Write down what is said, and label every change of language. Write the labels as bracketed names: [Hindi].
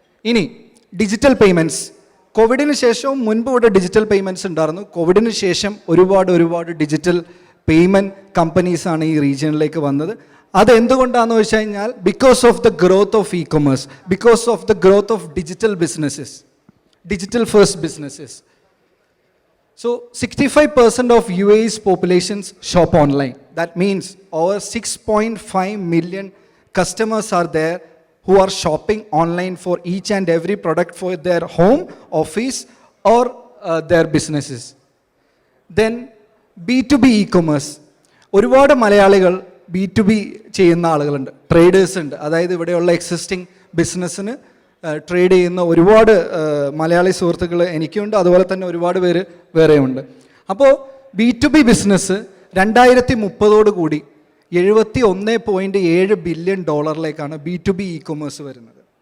[Malayalam] ഇനി digital payments, കോവിഡിന് ശേഷവും മുൻപ് ഇവിടെ ഡിജിറ്റൽ പേയ്മെൻറ്റ്സ് ഉണ്ടായിരുന്നു. കോവിഡിന് ശേഷം ഒരുപാട് ഡിജിറ്റൽ പേയ്മെൻറ്റ് കമ്പനീസാണ് ഈ റീജിയനിലേക്ക് വന്നത്. അതെന്തുകൊണ്ടാണെന്ന് വെച്ച് കഴിഞ്ഞാൽ [English] Because of the growth of e commerce, because of the growth of digital businesses, digital first businesses. So 65% of UAE's populations shop online. That means over 6.5 million customers are there who are shopping online for each and every product for their home, office or their businesses. Then B2B e-commerce. [Malayalam] ഒരുപാട് മലയാളികൾ B2B ചെയ്യുന്ന ആളുകളുണ്ട്, traders ഉണ്ട്. അതായത് ഇവിടെയുള്ള existing ബിസിനസ്സിന് trade ചെയ്യുന്ന ഒരുപാട് മലയാളി സുഹൃത്തുക്കൾ എനിക്കുണ്ട്, അതുപോലെ തന്നെ ഒരുപാട് പേര് വേറെയുണ്ട്. അപ്പോൾ B2B ബിസിനസ് 2030 കൂടി $71.7 ബില്യൺ B2B ഇ കൊമേഴ്സ് വരുന്നത്.